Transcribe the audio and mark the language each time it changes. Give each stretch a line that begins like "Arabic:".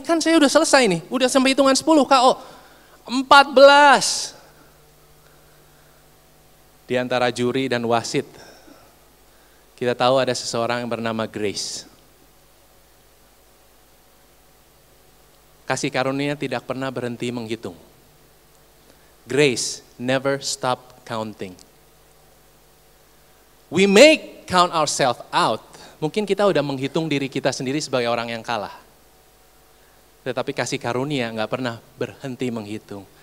Indonesian: Kan saya udah selesai nih, udah sampai hitungan 10 KO. 14. Di antara juri dan wasit, kita tahu ada seseorang yang bernama Grace. Kasih karunia tidak pernah berhenti menghitung.
English: Grace never stop counting. We may count ourselves out.
Indonesian: Mungkin kita udah menghitung diri kita sendiri sebagai orang yang kalah. Tetapi kasih karunia nggak pernah berhenti menghitung.